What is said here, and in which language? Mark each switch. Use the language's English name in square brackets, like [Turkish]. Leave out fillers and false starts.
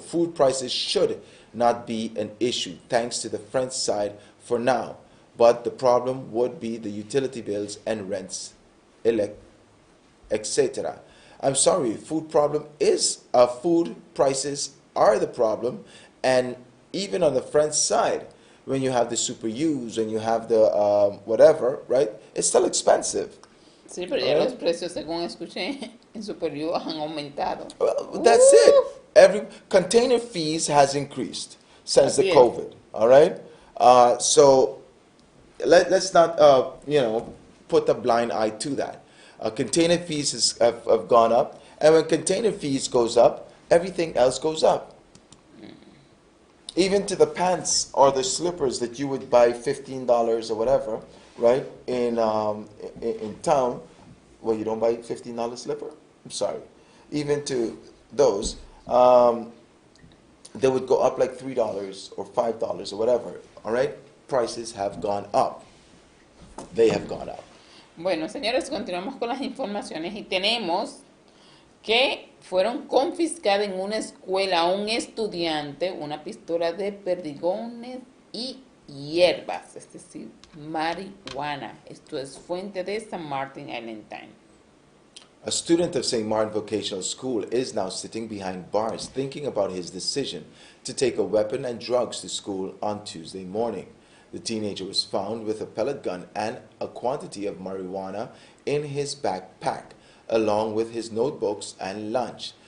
[English] Food prices should not be an issue thanks to the French side for now, but the problem would be the utility bills and rents, etc. I'm sorry, food problem is food prices are the problem, and even on the French side, when you have the super U's and you have the whatever, right? It's still expensive. [Spanish] Sí, pero ya los precios, según escuché, en Superior han aumentado. [English] Well, that's it. Every container fees has increased since the [Spanish] Así es. [English] COVID. All right. So let's not put a blind eye to that. Container fees have gone up, and when container fees goes up, everything else goes up. Even to the pants or the slippers that you would buy $15 or whatever, right? In town, well, you don't buy $15 slipper. I'm sorry. Even to those, they would go up like $3 or $5 or whatever. All right, prices have gone up. They have gone up. [Spanish] Bueno, señores, continuamos con las informaciones y tenemos que fueron confiscadas en una escuela a un estudiante una pistola de perdigones y hierbas, es decir, marihuana. Esto es fuente de San Martin Island Time. [English] A student of St. Martin Vocational School is now sitting behind bars thinking about his decision to take a weapon and drugs to school on Tuesday morning. The teenager was found with a pellet gun and a quantity of marijuana in his backpack, along with his notebooks and lunch.